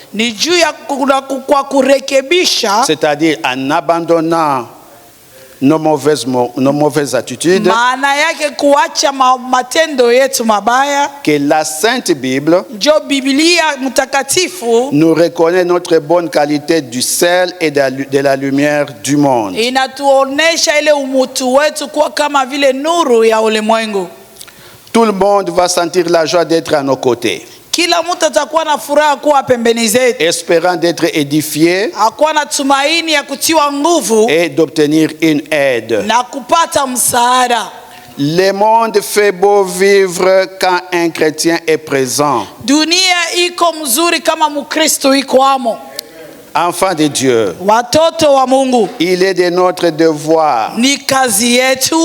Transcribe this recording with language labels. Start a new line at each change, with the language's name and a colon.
Swahili: Ni juu ya kwa kurekebisha,
French: c'est-à-dire en abandonnant nos mauvaises attitudes,
Swahili: maana yake kuacha matendo yetu mabaya.
French: que la Sainte Bible
Swahili: Njo Biblia mtakatifu
French: nous reconnaît notre bonne qualité du sel et de la lumière du monde.
Swahili: inatuonesha ile umutu wetu kuwa kama vile nuru ya ulimwengu.
French: Tout le monde va sentir la joie d'être à nos côtés,
Swahili: Kila mtu atakuwa na furaha kuwa pembeni zetu,
French: espérant d'être édifié
Swahili: akuwa na tumaini ya kutiwa nguvu
French: et d'obtenir une aide.
Swahili: na kupata msaada.
French: Le monde fait beau vivre quand un chrétien est présent.
Swahili: Dunia iko mzuri kama Mkristo iko amo.
French: Enfants de Dieu,
Swahili: watoto wa Mungu,
French: il est de notre devoir
Swahili: ni kazi yetu